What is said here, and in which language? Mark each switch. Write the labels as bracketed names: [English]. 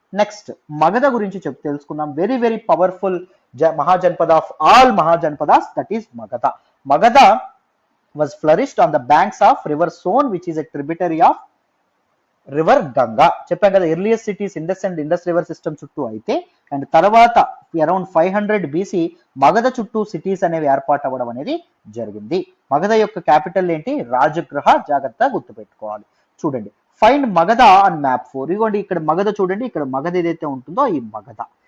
[Telugu] Next Magadha గురించి తెలుసుకుందాం. [English] Very powerful Mahajanapada of all Mahajanapadas, that is Magadha. Magadha was flourished on the banks of river Son, which is a tributary of river Ganga. [Telugu] చెప్పాం కదా, earliest cities Indus and Indus river system చుట్టూ అయితే, and తర్వాత around 500 BC Magadha చుట్టూ cities అనేవి ఏర్పాటు అవ్వడం అనేది జరిగింది. మగధ యొక్క క్యాపిటల్ ఏంటి, రాజగృహ. జాగ్రత్తగా గుర్తుపెట్టుకోవాలి. చూడండి, [English] find Magadha on map [Telugu] 4. ఇదిగోండి ఇక్కడ మగధ చూడండి, ఇక్కడ మగధ ఏదైతే ఉంటుందో ఈ మగధ.